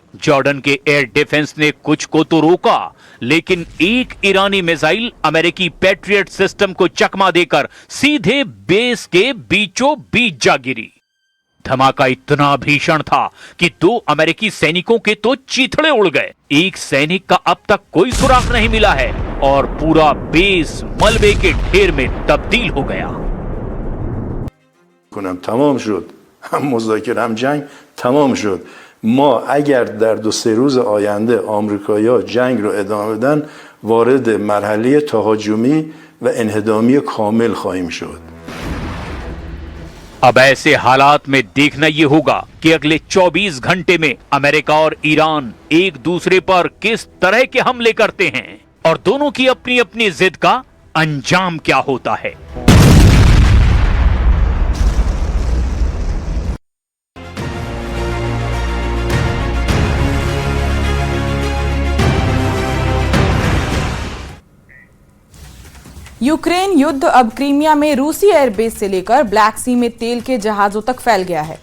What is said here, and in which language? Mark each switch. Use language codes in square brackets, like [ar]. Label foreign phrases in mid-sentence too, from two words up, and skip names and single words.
[hi] जॉर्डन के एयर डिफेंस ने कुछ को तो रोका, लेकिन एक ईरानी मिसाइल अमेरिकी पैट्रियट सिस्टम को चकमा देकर सीधे बेस के बीचों बीच जा गिरी। धमाका इतना भीषण था कि 2 अमेरिकी सैनिकों के तो चीथड़े उड़ गए। एक सैनिक का अब तक कोई सुराग नहीं मिला है और पूरा बेस मलबे के ढेर में तब्दील हो गया। [fa] تمام شد. هم مذاکره هم جنگ تمام شد. ما اگر در 2-3 روز آینده آمریکایی‌ها جنگ رو ادامه بدن وارد مرحله تهاجمی و انهدامی کامل خواهیم شد. [hi] अब ऐसे हालात में देखना यह होगा कि अगले 24 घंटे में अमेरिका और ईरान एक दूसरे पर किस तरह के हमले करते हैं और दोनों की अपनी अपनी जिद का अंजाम क्या होता है। यूक्रेन युद्ध अब क्रीमिया में रूसी एयरबेस से लेकर ब्लैक सी में तेल के जहाजों तक फैल गया है।